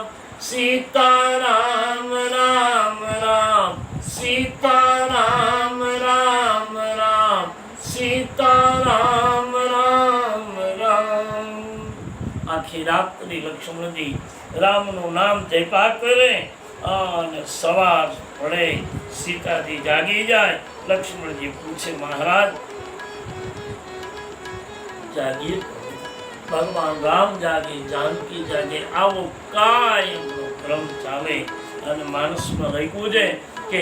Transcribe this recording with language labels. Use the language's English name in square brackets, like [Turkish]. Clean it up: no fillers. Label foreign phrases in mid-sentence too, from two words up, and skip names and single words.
[Gujarati] सीता राम राम राम सीता राम राम राम सीता राम राम राम આખી રાત્રિ लक्ष्मणजी रामનું નામ જપ્યા કરે અને સવાર પડે સીતાજી જાગી જાય લક્ષ્મણજી પૂછે મહારાજ જાગીએ ભગવાન રામ જાગે જાનકી જાગે આવો કાયમનો ક્રમ ચાલે અને માણસમાં રહ્યું છે કે